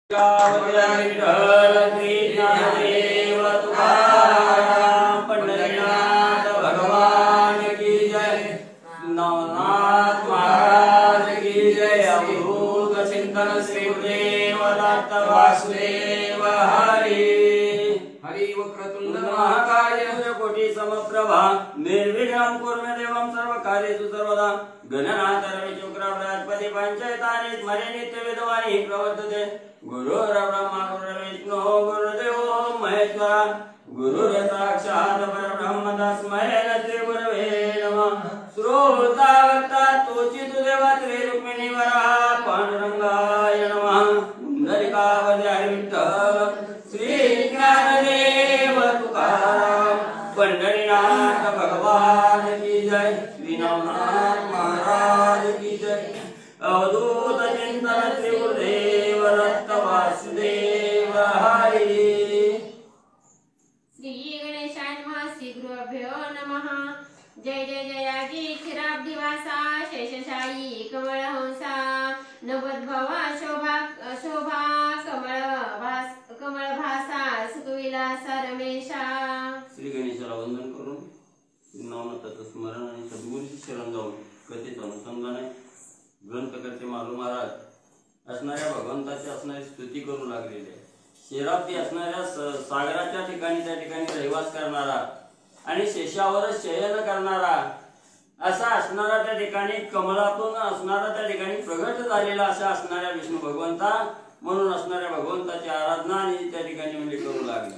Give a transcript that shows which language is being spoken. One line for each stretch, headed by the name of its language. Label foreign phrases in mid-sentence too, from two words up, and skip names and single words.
Hindi: पंढरीनाथ भगवान की जय। नवनाथ महाराज की जय।
Marathi: अवधूत चिंतन श्री गुरुदेव दत्त वासुदेव हरि।
Sanskrit: हरि वक्रतुंड महाकाय कोटि समप्रभा निर्विघ्नं कुरु मे देवं सर्वकार्येषु सर्वदा। गणनाथ रविशुक्र बृहस्पति पंचैतानि स्मरे नित्य वेदवाणी प्रवर्तते। गुरुर्ब्रह्मा गुरुर्विष्णु गुरुर्देवो महेश्वरा। गुरुर्साक्षात् परब्रह्म तस्मै श्री गुरवे नमः।
Marathi: श्रोता वक्ता तोचित देवा त्रि
Sanskrit: रुक्मिणी वरः पांडुरंगाय नमः।
Marathi: पुंडलिकावती विठ्ठल श्री ज्ञानदेव तुकाराम।
Hindi: पंढरीनाथ भगवान की जय। श्री नवनाथ महाराज की जय।
Marathi: अवधूत चिंतन श्री गुरुदेव दत्त वासुदेव हरि।
Sanskrit: श्री गणेशाय नमः। श्री गुरुभ्यो नमः।
Marathi: जय जय जयाजी क्षीराब्धिवासा शेषशायी कमलहंसा। नवद्भवा शोभा शोभा कमलभासा सुखविलासा रमेशा। श्री गणेशाला वंदन करून नवनाथाचं स्मरण आणि सद्गुरूची शरण जाऊन कथेचं अनुसंधान आहे। ग्रंथकर्ते मालू महाराज असणाऱ्या भगवंताची असणारी स्तुती करू लागलेली आहे। शेराब्दी असणाऱ्या सागराच्या ठिकाणी त्या ठिकाणी रहिवास करणारा आणि शेषावरच शयन करणारा असा असणारा त्या ठिकाणी कमलातून असणारा त्या ठिकाणी प्रगट झालेला अशा असणाऱ्या विष्णू भगवंता म्हणून असणाऱ्या भगवंताची आराधना आणि त्या ठिकाणी म्हणजे करू लागले।